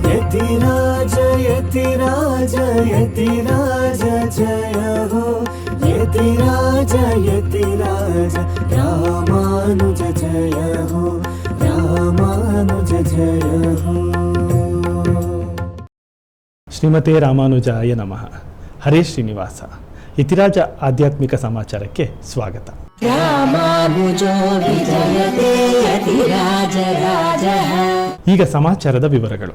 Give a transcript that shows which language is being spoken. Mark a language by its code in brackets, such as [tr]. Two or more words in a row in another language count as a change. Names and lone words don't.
[sa] यतिराज यतिराज यतिराज जय हो यतिराज यतिराज रामानुज जय हो रामानुज जय हो। श्रीमते रामानुजाय नमः. [kn] ಹರೇ ಶ್ರೀನಿವಾಸ. ಯತಿರಾಜ ಆಧ್ಯಾತ್ಮಿಕ ಸಮಾಚಾರಕ್ಕೆ ಸ್ವಾಗತ. ಈಗ ಸಮಾಚಾರದ ವಿವರಗಳು.